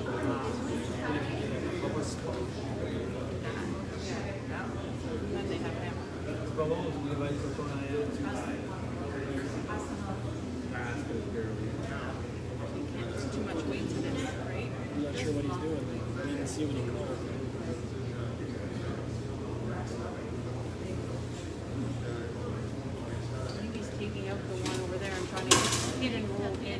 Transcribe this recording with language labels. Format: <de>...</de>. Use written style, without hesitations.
<en>And then they have hammer.</en> <fr>C'est pas bon, je voulais mettre sur ton arrière.</fr> <en>You can't use too much weight to this, right? I'm not sure what he's doing. I didn't see what he called. I think he's taking out the one over there and trying to hit and roll in.</en>